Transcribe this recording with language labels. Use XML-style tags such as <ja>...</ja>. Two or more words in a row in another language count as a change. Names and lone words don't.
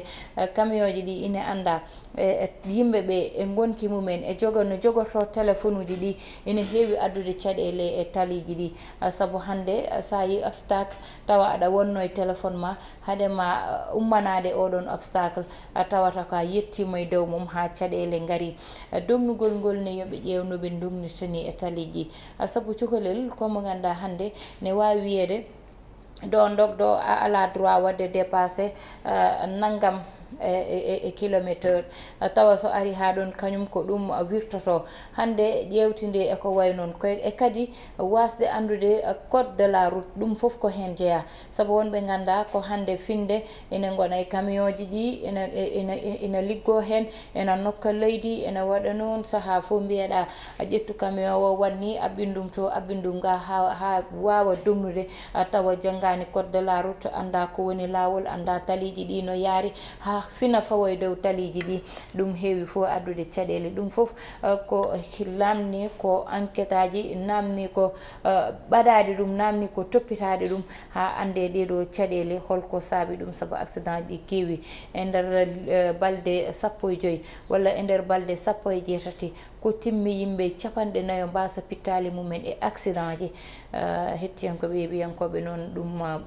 <ff>camion ji ɗi ina anda yimɓe ɓe e gonki mumen e jogoto téléphone uji ɗi ina heewi addude caɗele e taliji ɗi saabu hande sa yi obstacle tawa aɗa wonno e téléphone ma haadema ummanade oɗon obstacle tawata ka yettima e dow mum ha caɗele gaari dognugol ngol ne yooɓe ƴewnoɓe dognitani e taliji saabu cukalel komo ganduɗa hande ne wawi wiyede ɗo dogɗo a ala droit wadde dépassé naggam e kilométre tawa so ari ha ɗon kañum ko ɗum wirtoto hande ƴewtide eko way noon e kadi wasde andude</ff> <fr>code de la route</fr> <ff>ɗum foof ko hen jeeya saabu wonɓe ganda ko hande finde ina gona e camion ji ɗi ina liggo hen ina nokka leydi ina waɗa noon saaha fo mbiyeɗa ƴettu camion o wanni abbindum to abbindum ga ha wawa dognude tawa janggani</ff> <fr>code de la route</fr> <ff>anda ko woni lawol anda taliji ɗi no yaari ha fina fawoye dow taliji ɗi ɗum heewi fo addude caɗele ɗum foof ko namni ko enquête aji namni ko ɓaɗade ɗum namni ko toppitade ɗum ha ande ɗeɗo caɗele holko saabi ɗum saabu accident ɗi keewi e nder balɗe 15 walla e nder balɗe 18 ko timmi yimɓe 40 mbasa pittali mumen e accident ji hettiyankoɓe yeeɓiyankoɓe noon ɗum</ff>